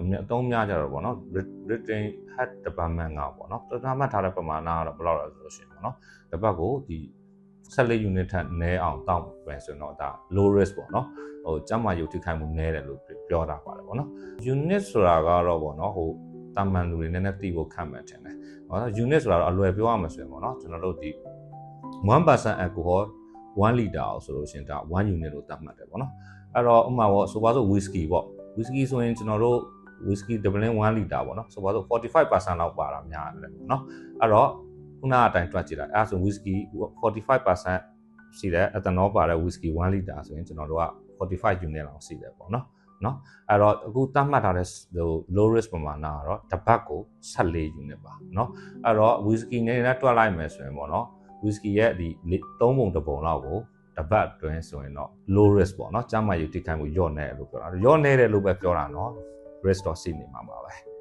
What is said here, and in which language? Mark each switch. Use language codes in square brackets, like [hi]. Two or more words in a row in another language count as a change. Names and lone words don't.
[my] အသုံးများကြတော့ပေါ့နော် Britain Health Department ကပေါ့နော်တမှတ်ထားတဲ့ပမာဏကတော့ဘယ်လောက်လဲဆိုလို့ရှိရင်ပေါ့နော်တစ်ပတ်ကိုဒီ14 unit ထက်နည်းအောင် တောက်ပဲဆိုတော့ဒါ [en] low risk [my] ပေါ့နော်ဟိုကျန်းမာရေးထိခိုက်မှုနည်းတယ်လို့ပြောတာပါတယ်ပေါ့နော် unit ဆိုတာကတော့ပေါ့နော်ဟိုတာမန်လူတွေနည်းနည်းသိဖို့ခက်မှန်တယ်ပေါ့နော် unit ဆိုတာတော့အလွယ်ပြောရမှာဆိုရင်ပေါ့နော်ကျွန်တော်တို့ဒီ1% alcohol 1 liter အောင်ဆိုလို့ရှိရင်ဒါ1 unit လို့သတ်မှတ်တယ်ပေါ့နော်အဲ့တော့ဥပမာပေါ့ဆိုပါစို့ whisky ပေါ့ whisky ဆိုရင်ကျွန်တော်တို့ [en] whisky doubling [my] 1 liter ပေါ့နော်ဆိုပါစို့ 45% လောက်ပါတာများတယ်ပေါ့နော်အဲ့တော့ခုနအတိုင်းတွက်ကြည့်လိုက်အဲ့ဆို whisky 45% ရှိတယ် ethanol ပါတဲ့ whisky 1 liter ဆိုရင်ကျွန်တော်တို့က45 unit လောက်ရှိတယ်ပေါ့နော်အဲ့တော့အခုသတ်မှတ်ထားတဲ့ဟို [en] low risk [my] ပမာဏကတော့တစ်ပတ်ကို14 unit ပါเนาะအဲ့တော့ whisky နဲ့တွက်လိုက်မယ်ဆိုရင်ပေါ့နော် whisky ရဲ့ဒီ3ပုံ1ပုံလောက်ကိုတပတ်အတွင်းဆိုရင်တော့ [en] low risk [my] ပေါ့နော်ကျန်းမာရေးထိခိုက်မှုညော့နေတယ်လို့ပြောတာညော့နေတယ်လို့ပဲပြောတာเนาะ risk တော့ရှိနေမှာပါပဲ